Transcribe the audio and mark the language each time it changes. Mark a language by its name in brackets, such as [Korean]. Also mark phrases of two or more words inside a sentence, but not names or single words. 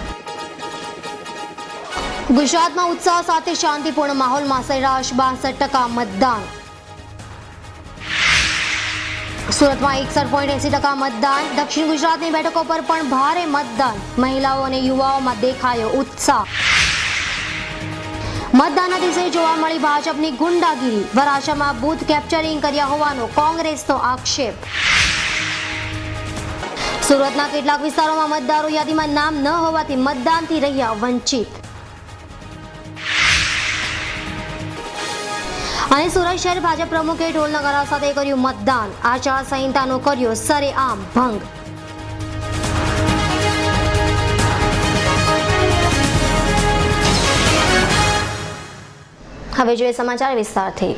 [Gujarati] ગુજરાતમાં ઉત્સાહ સાથે શાંતિપૂર્ણ માહોલમાં સરેરાશ 62% મતદાન। સુરતમાં 61.80% મતદાન। દક્ષિણ ગુજરાતની બેઠકો પર પણ ભારે મતદાન। મહિલાઓ અને યુવાઓમાં દેખાયો ઉત્સાહ। મતદાન દિવસે જોવા મળી ભાજપની ગુંડાગીરી। વરાછામાં બૂથ કેપ્ચરિંગ કર્યા હોવાનો કોંગ્રેસનો આક્ષેપ। सूरतना કેટલાક વિસ્તારોમાં મતદારો યાદીમાં નામ ન હોવાથી મતદાનથી રહ્યા વંચિત। અને સુરત શહેર ભાજપ પ્રમુખે ઢોલ નગારા સાથે કર્યું મતદાન। આચાર સંહિતાનો કર્યો સરેઆમ ભંગ। હવે જોઈએ સમાચાર વિસ્તારથી।